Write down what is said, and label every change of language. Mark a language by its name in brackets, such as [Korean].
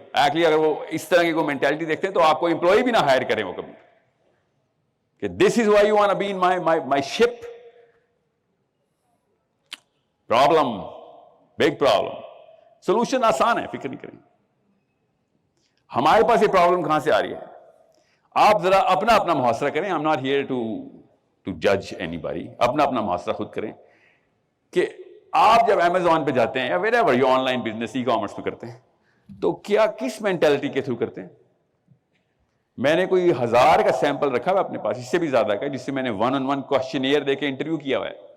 [Urdu] Actually اگر وہ اس طرح کی کوئی مینٹالٹی دیکھتے ہیں تو آپ کو امپلائی بھی نہ ہائر کریں وہ کبھی، کہ [English] This is why you want to be in my ship. [Urdu] Problem, big problem. Solution آسان ہے، فکر نہیں کریں. ہمارے پاس یہ پرابلم کہاں سے آ رہی ہے؟ آپ ذرا اپنا محاصرہ کریں. [English] I'm not here to judge anybody. [Urdu] اپنا محاصرہ خود کریں کہ آپ جب امیزون پہ جاتے ہیں یا [English] wherever you [Urdu] on line business e commerce پہ کرتے ہیں تو کیا کس مینٹلٹی کے تھرو کرتے ہیں؟ میں نے کوئی 1000 کا سیمپل رکھا ہوا اپنے پاس، اس سے بھی زیادہ کا، جس سے میں نے 1-on-1 کوشچنیئر دے کے انٹرویو کیا ہوا ہے.